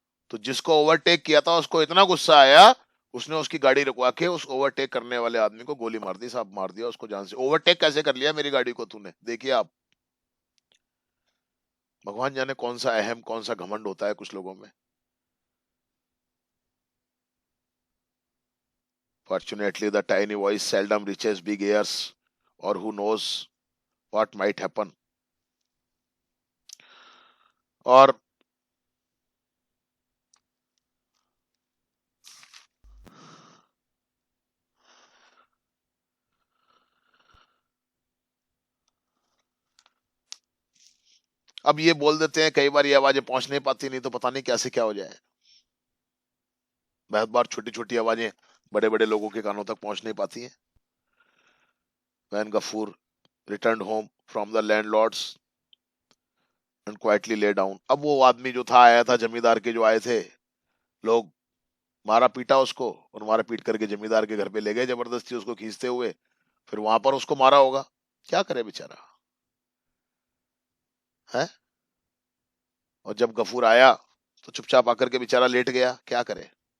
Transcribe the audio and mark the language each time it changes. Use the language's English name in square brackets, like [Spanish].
[Hindi] तो जिसको ओवरटेक किया था उसको इतना गुस्सा आया, उसने उसकी गाड़ी रुकवा के उस ओवरटेक करने वाले आदमी को गोली मार दी साहब, मार दिया उसको जान से। ओवरटेक कैसे कर लिया मेरी गाड़ी को तूने, देखिए आप। भगवान जाने कौन सा अहम, कौन सा घमंड होता है कुछ लोगों में। [English] Fortunately the tiny voice seldom reaches big ears, or who knows what might happen। [Hindi] और अब ये बोल देते हैं, कई बार ये आवाजें पहुंच नहीं पाती, नहीं तो पता नहीं कैसे क्या हो जाए। बहुत बार छोटी छोटी आवाजें बड़े बड़े लोगों के कानों तक पहुंच नहीं पाती हैं। [English] When Gafur returned home from the landlords and quietly lay down। [Hindi] अब वो आदमी जो था, आया था, जमींदार के जो आए थे लोग, मारा पीटा उसको, और मारा पीट करके जमींदार के घर पे ले गए जबरदस्ती उसको खींचते हुए। फिर वहां पर उसको मारा होगा, क्या करे बेचारा, है। और जब गफूर आया तो चुपचाप आकर के बेचारा लेट गया, क्या करे।